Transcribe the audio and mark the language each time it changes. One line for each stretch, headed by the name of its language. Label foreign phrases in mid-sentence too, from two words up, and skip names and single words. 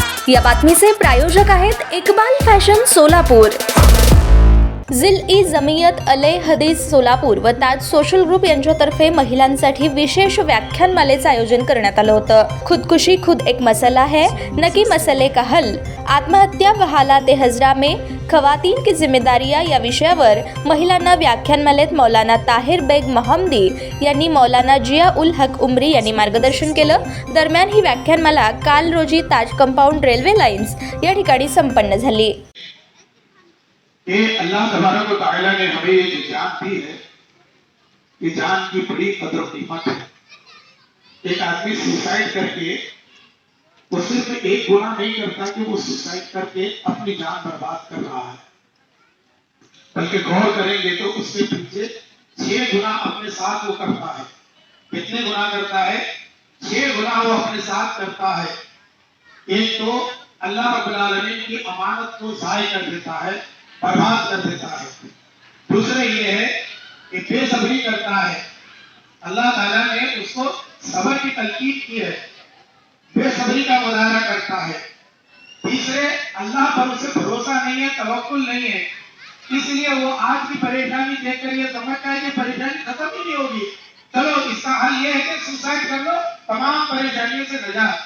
Marathi: या बातमीचे प्रायोजक आहेत इकबाल फॅशन सोलापूर, जिल-ई-जमियत अल-हदीस सोलापूर व ताज सोशल ग्रुप यांच्यातर्फे महिलांसाठी विशेष व्याख्यानमालेचं आयोजन करण्यात आलं होतं. खुदकुशी खुद एक मसला है, न कि मसले का हल, आत्महत्या व हालात हजरा में खवातीन की जिम्मेदारियां या विषयावर महिलांना व्याख्यानमालेत मौलाना ताहिर बेग मोहम्मदी यांनी मौलाना जिया उल हक उमरी यांनी मार्गदर्शन केलं. दरम्यान ही व्याख्यानमाला काल रोजी ताज कंपाऊंड रेल्वे लाईन्स या ठिकाणी संपन्न झाली.
Urdu: کہ اللہ تبارک و تعالیٰ نے ہمیں یہ جو جان دی ہے، یہ جان کی بڑی قدر قیمت ہے. ایک آدمی سوسائڈ کرکے وہ صرف ایک گناہ نہیں کرتا کہ وہ سوسائڈ کرکے اپنی جان برباد کر رہا ہے، بلکہ غور کریں گے تو اس کے پیچھے 6 گناہ اپنے ساتھ وہ کرتا ہے. کتنے گناہ کرتا ہے? 6 گناہ وہ اپنے ساتھ کرتا ہے۔ ایک تو اللہ رب العالمین کی امانت کو ضائع کر دیتا ہے، برباد کر دیتا ہے. دوسرے یہ ہے کہ بےصبری کرتا ہے. اللہ تعالیٰ نے اس کو صبر کی تلقین کی ہے، بےصبری کا مظاہرہ کرتا ہے. تیسرے، اللہ پر اسے بھروسہ نہیں ہے، توکل نہیں ہے، اس لیے وہ آج کی پریشانی دیکھ کر یہ سمجھتا ہے کہ پریشانی ختم ہی نہیں ہوگی، چلو اس کا حل یہ ہے کہ سوسائڈ کر لو، تمام پریشانیوں سے نجات.